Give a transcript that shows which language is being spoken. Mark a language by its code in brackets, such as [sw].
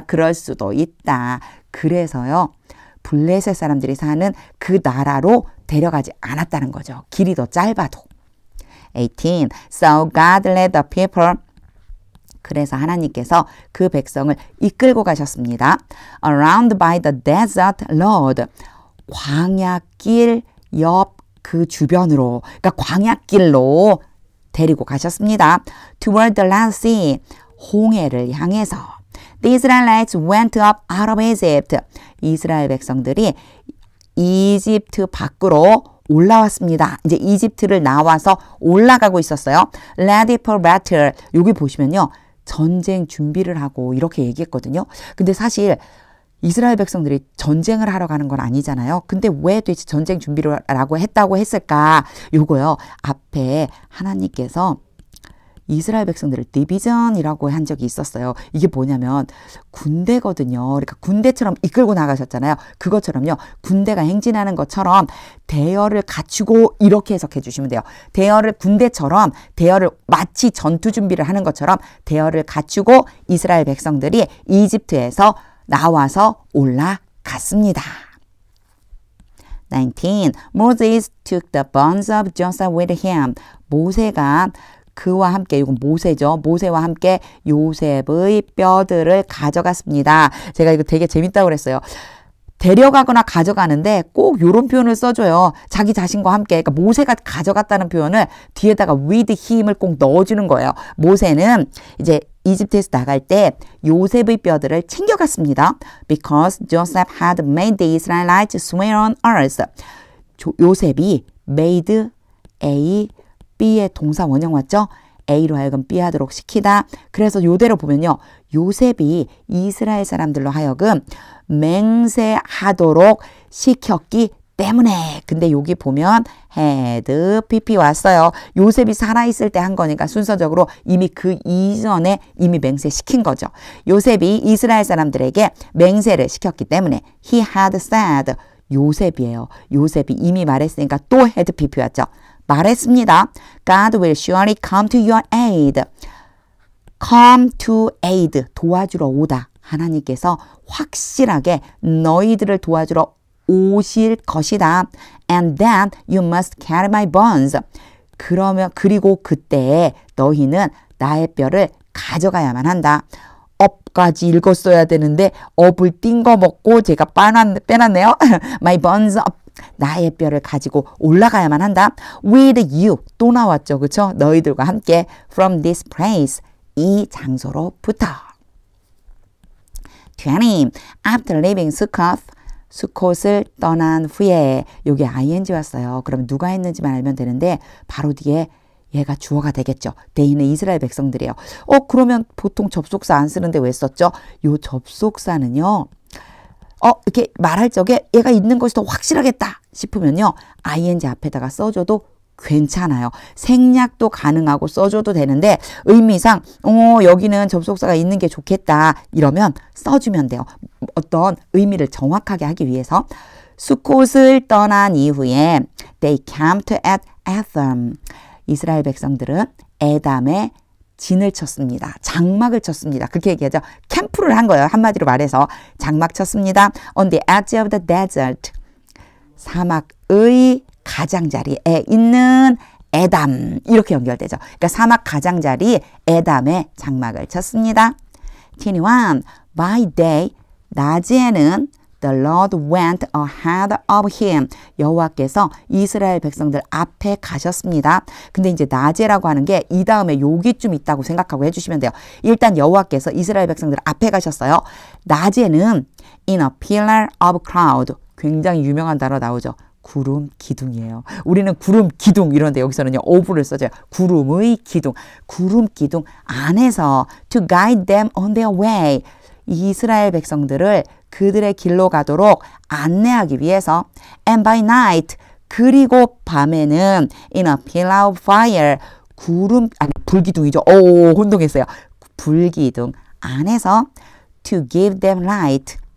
[ko] 그럴 수도 있다. 그래서요. 블레셋 사람들이 사는 그 나라로 데려가지 않았다는 거죠. 길이 더 짧아도. [en] 18. So God led the people. [ko] 그래서 하나님께서 그 백성을 이끌고 가셨습니다. [en] Around by the desert road. [ko] 광야길 옆 그 주변으로, 그러니까 광야길로 데리고 가셨습니다. [en] Toward the Red Sea. [ko] 홍해를 향해서. [en] The Israelites went up out of Egypt. [ko] 이스라엘 백성들이 이집트 밖으로 올라왔습니다. 이제 이집트를 나와서 올라가고 있었어요. [en] Ready for battle. [ko] 여기 보시면요. 전쟁 준비를 하고 이렇게 얘기했거든요. 근데 사실 이스라엘 백성들이 전쟁을 하러 가는 건 아니잖아요. 근데 왜 도대체 전쟁 준비를 라고 했다고 했을까? 요거요. 앞에 하나님께서 이스라엘 백성들을 디비전이라고 한 적이 있었어요. 이게 뭐냐면 군대거든요. 그러니까 군대처럼 이끌고 나가셨잖아요. 그것처럼요. 군대가 행진하는 것처럼 대열을 갖추고 이렇게 해석해 주시면 돼요. 대열을 군대처럼 대열을 마치 전투 준비를 하는 것처럼 대열을 갖추고 이스라엘 백성들이 이집트에서 나와서 올라갔습니다. 19. [en] Moses took the bones of Joseph with him. [ko] 모세가 그와 함께, 이건 모세죠. 모세와 함께 요셉의 뼈들을 가져갔습니다. 제가 이거 되게 재밌다고 그랬어요. 데려가거나 가져가는데 꼭 이런 표현을 써줘요. 자기 자신과 함께. 그러니까 모세가 가져갔다는 표현을 뒤에다가 [en] with him [ko] 을 꼭 넣어주는 거예요. 모세는 이제 이집트에서 나갈 때 요셉의 뼈들을 챙겨갔습니다. [en] Because Joseph had made the Israelites swear on earth. [ko] 요셉이 made A, B의 동사 원형 왔죠? A로 하여금 B 하도록 시키다. 그래서 요대로 보면요. 요셉이 이스라엘 사람들로 하여금 맹세하도록 시켰기 때문에. 근데 여기 보면 had PP 왔어요. 요셉이 살아있을 때 한 거니까 순서적으로 이미 그 이전에 이미 맹세시킨 거죠. 요셉이 이스라엘 사람들에게 맹세를 시켰기 때문에 [en] he had said. [ko] 요셉이에요. 요셉이 이미 말했으니까 또 had PP 왔죠. 말했습니다. [en] God will surely come to your aid. come to aid. 도와주러 오다. [ko] 하나님께서 확실하게 너희들을 도와주러 오실 것이다. [en] And then you must carry my bones. [ko] 그리고 그때 너희는 나의 뼈를 가져가야만 한다. 업까지 읽었어야 되는데 업을 띵거 먹고 제가 빼놨네요. [en] My bones up. [ko] 나의 뼈를 가지고 올라가야만 한다. [en] With you. [ko] 또 나왔죠. 그렇죠? 너희들과 함께 [en] from this place. [ko] 이 장소로부터. [en] 20. After leaving Succoth. [ko] 수콧을 떠난 후에 여기 ing 왔어요. 그럼 누가 했는지만 알면 되는데 바로 뒤에 얘가 주어가 되겠죠. 대인은 이스라엘 백성들이에요. 그러면 보통 접속사 안 쓰는데 왜 썼죠? 요 접속사는요. 이렇게 말할 적에 얘가 있는 것이 더 확실하겠다 싶으면요. ing 앞에다가 써줘도 괜찮아요. 생략도 가능하고 써줘도 되는데 의미상 여기는 접속사가 있는 게 좋겠다 이러면 써주면 돼요. 어떤 의미를 정확하게 하기 위해서. 수콧을 떠난 이후에 [en] they camped at Etham. [ko] 이스라엘 백성들은 에담에 진을 쳤습니다. 장막을 쳤습니다. 그렇게 얘기하죠. 캠프를 한 거예요. 한마디로 말해서 장막 쳤습니다. [en] On the edge of the desert. [ko] 사막의 가장자리에 있는 에담. 이렇게 연결되죠. 그러니까 사막 가장자리 에담에 장막을 쳤습니다. [en] 21. By day. [ko] 낮에는 [en] The Lord went ahead of him. [ko] 여호와께서 이스라엘 백성들 앞에 가셨습니다. 근데 이제 낮에라고 하는 게 이 다음에 여기쯤 있다고 생각하고 해주시면 돼요. 일단 여호와께서 이스라엘 백성들 앞에 가셨어요. 낮에는 [en] in a pillar of cloud. [ko] 굉장히 유명한 단어 나오죠. 구름 기둥이에요. 우리는 구름 기둥 이런데 여기서는요. of를 써줘요. 구름의 기둥. 구름 기둥 안에서 [en] to guide them on their way. [ko] 이스라엘 백성들을 그들의 길로 가도록 안내하기 위해서 [en] and by night [ko] 그리고 밤에는 [en] in a pillar of fire [ko] 불기둥이죠. 혼동했어요. 불기둥 안에서 [en] to give them light.